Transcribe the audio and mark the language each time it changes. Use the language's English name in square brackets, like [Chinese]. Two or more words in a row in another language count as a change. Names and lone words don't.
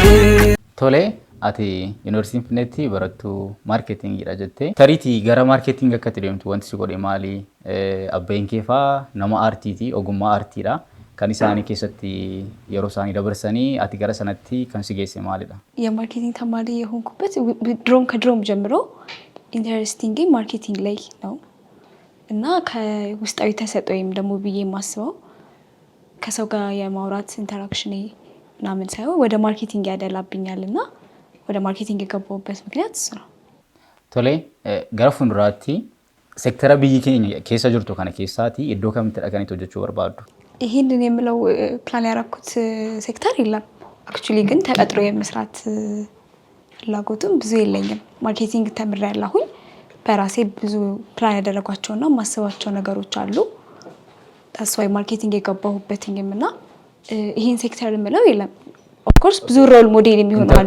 [Oromo] Tole ati yuunivarsiitii Finfinneetti barattuu maarkeetingiidha jettee tariitii gara maarkeetingii akka deemtu wanti si godhe maali? Abbeen kee fa'aa nama aartiiti, ogummaa aartiidha. Kan isaanii keessatti yeroo isaanii dabarsanii ati gara sanatti kan si geesse maalidha? [Amharic] የማርኬቲንግ ተማሪ የሆንኩበት ከድሮም ጀምሮ [English] interesting marketing [Amharic] ላይ ነው እና ከውስጣዊ ተሰጥኦ ወይም ደግሞ ብዬ የማስበው ከሰው ጋር የማውራት ኢንተራክሽን ምናምን ሳይሆን ወደ ማርኬቲንግ ያደላብኛል እና ወደ ማርኬቲንግ የገባሁበት ምክንያት እሱ ነው። [Oromo] ቶሌ gara fuulduraatti seektara biyyi keenya keessa jirtu kana keessaati iddoo kamitti dhaqanii hojjechuu barbaaddu? [Amharic] ይሄንን የምለው ፕላን ያደረኩት ሴክተር የለም። አክቹሊ ግን ተቀጥሮ የመስራት ፍላጎቱም ብዙ የለኝም። ማርኬቲንግ ተምሬያለሁኝ። በራሴ ብዙ ፕላን ያደረጓቸውና ማስባቸው ነገሮች አሉ። ታስዋይ ማርኬቲንግ የገባሁበትኝም እና ይሄን ሴክተር የምለው የለም። [English] of course [Amharic] ብዙ [English] role model [Amharic] የሚሆኑ አሉ።